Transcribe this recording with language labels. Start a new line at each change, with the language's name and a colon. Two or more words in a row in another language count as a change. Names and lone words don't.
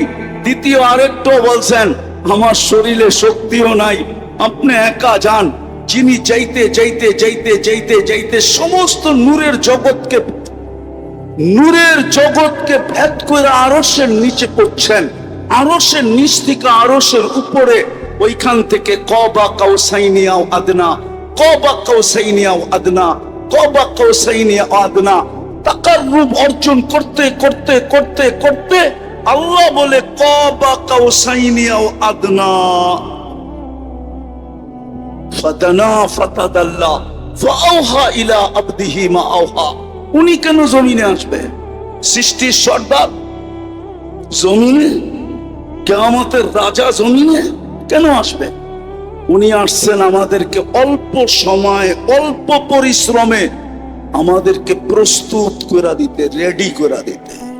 Bangla: দ্বিতীয় আরেকটু বলছেন, আমার শরীরে শক্তিও নাই, আপনি একা যান। যিনি যাইতে যাইতে যাইতে যাইতে যাইতে সমস্ত নূরের জগৎকে ভেদ করে আরশের নিচে পড়ছেন। আরশের নিচ থেকে আরশের উপরে, ওইখান থেকে
Arabic: قاب قوسين أو أدنى، قاب قوسين أو أدنى، قاب قوسين أو أدنى,
Bangla: তাকাররুব অর্জন করতে করতে করতে করতে আল্লাহ বলে
Arabic: قاب قوسين أو أدنى. فدنا فتدلى فأوحى إلى عبده ما أوحى.
Bangla: উনি কেন জমিনে আসবে? সৃষ্টির সর্দার জমিনে, কিয়ামতের রাজা জমিনে কেন আসবে? উনি আসছেন আমাদেরকে অল্প সময়, অল্প পরিশ্রমে আমাদেরকে প্রস্তুত করে দিতে, রেডি করে দিতে।